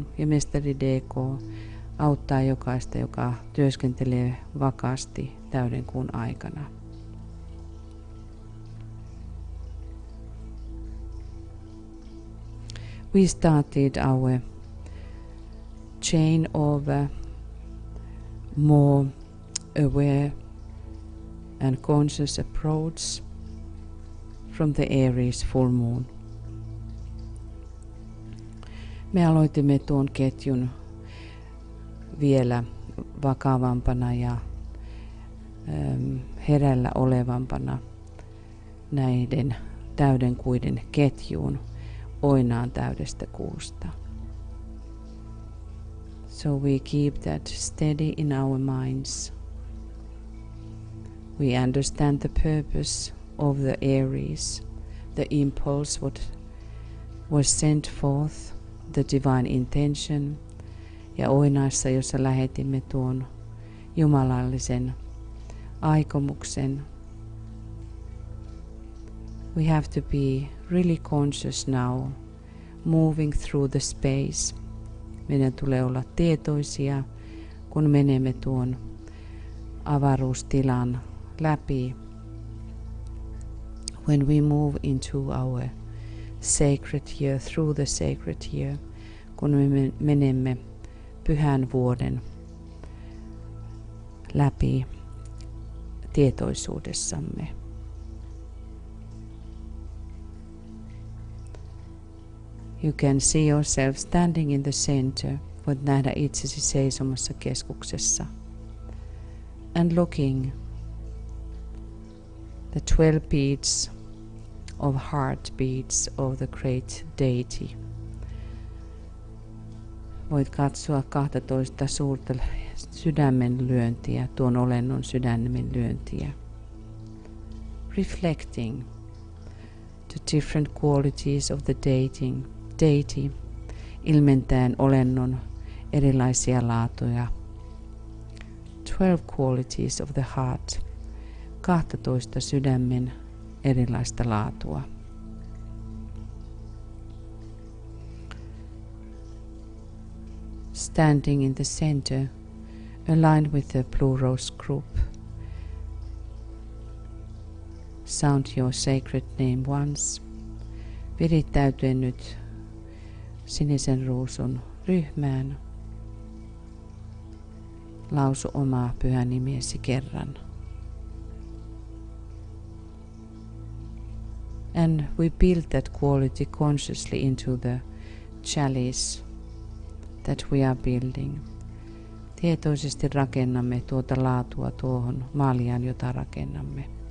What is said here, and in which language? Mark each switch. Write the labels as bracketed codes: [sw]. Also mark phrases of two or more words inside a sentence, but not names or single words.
[fi] Ja Mestari DK auttaa jokaista, joka työskentelee vakaasti täyden kuun aikana. [en] We started our chain of more aware and conscious approach from the Aries full moon. [fi] Me aloitimme tuon ketjun vielä vakavampana ja herällä olevampana näiden täydenkuiden ketjuun oinaan täydestä kuusta. [en] So we keep that steady in our minds. We understand the purpose of the Aries, the impulse what was sent forth, the divine intention, [fi] ja oinaissa, jossa lähetimme tuon jumalallisen aikomuksen. [en] We have to be really conscious now, moving through the space. [fi] Meidän tulee olla tietoisia, kun menemme tuon avaruustilan läpi. [en] When we move into our sacred year, through the sacred year, [fi] kun me menemme pyhän vuoden läpi tietoisuudessamme. [en] You can see yourself standing in the center. [fi] Voit nähdä itsesi seisomassa keskuksessa. [en] And looking the 12 beats of heartbeats of the great deity. [fi] Voit katsoa 12 suurta sydämen lyöntiä, tuon olennon sydämen lyöntiä. [en] Reflecting the different qualities of the deity, [fi] ilmentäen olennon erilaisia laatuja. [en] 12 qualities of the heart, 12 [fi] sydämen erilaista laatua. [en] Standing in the center, aligned with the Blue Rose group. Sound your sacred name once. [fi] Virittäytyen nyt sinisen ruusun ryhmään. Lausu omaa pyhän nimesi kerran. [en] And we build that quality consciously into the chalice that we are building. [fi] Tietoisesti rakennamme tuota laatua tuohon maljaan, jota rakennamme.